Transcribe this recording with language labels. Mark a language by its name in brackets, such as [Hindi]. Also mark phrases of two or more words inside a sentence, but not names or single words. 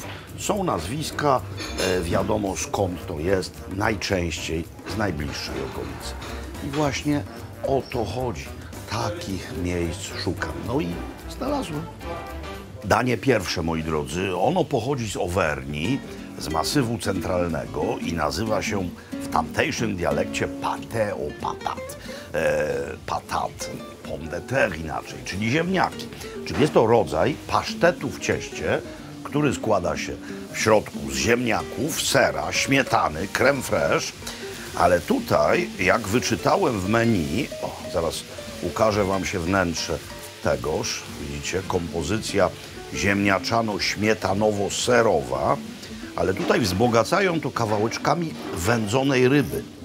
[Polish] Są nazwiska, wiadomo skąd to jest, najczęściej z najbliższej okolicy. I właśnie o to chodzi. Takich miejsc szukam. No i znalazłem. Danie pierwsze, moi drodzy, ono pochodzi z Auvergne, z Masywu Centralnego i nazywa się w tamtejszym dialekcie [French] pâté aux patates. [Polish] Patat, [French] pomme de terre [Polish] inaczej, czyli ziemniaki. Czyli jest to rodzaj pasztetu w cieście, który składa się w środku z ziemniaków, sera, śmietany, [French] crème fraîche. [Polish] Ale tutaj, jak wyczytałem w menu, zaraz ukaże wam się wnętrze tegoż, widzicie, kompozycja ziemniaczano-śmietanowo-serowa, ale tutaj wzbogacają to kawałeczkami wędzonej ryby.